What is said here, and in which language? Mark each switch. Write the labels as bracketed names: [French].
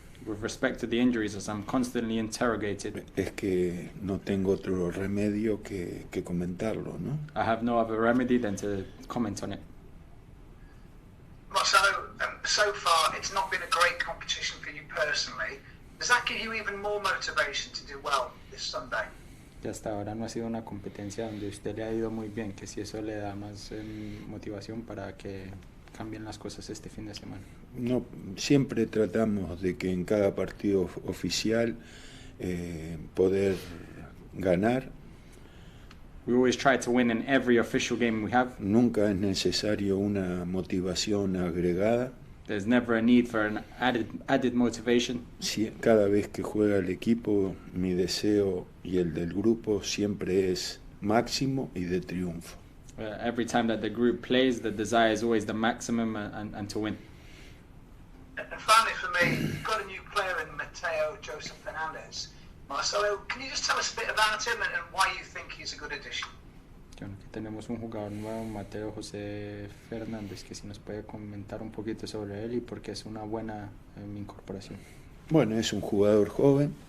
[English] With respect to the injuries, as I'm constantly interrogated, [Spanish] es que no tengo otro remedio que comentarlo, ¿no? [English] I have no other remedy than to comment on it. Marcelo, so far it's not been a great competition for you personally. Does that give you even more motivation to do well this Sunday? [Spanish] Y hasta ahora no ha sido una competencia donde usted le ha ido muy bien, que si eso le da más motivación para que cambien las cosas este fin de semana. No, siempre tratamos de que en cada partido oficial poder ganar. [English] We always try to win in every official game we have. [Spanish] Nunca es necesario una motivación agregada. [English] There's never a need for an added motivation. [Spanish] Cada vez que juega el equipo, mi deseo y el del grupo siempre es máximo y de triunfo. [English] Every time that the group plays, the desire is always the maximum and to win. And finally for me, you've got a new player in Mateo Joseph Fernandez. Marcelo, can you just tell us a bit about him and why you think he's a good addition? [Spanish] Bueno, aquí tenemos un jugador nuevo, Mateo José Fernández, que si nos puede comentar un poquito sobre él y por qué es una buena incorporación. Bueno, es un jugador joven.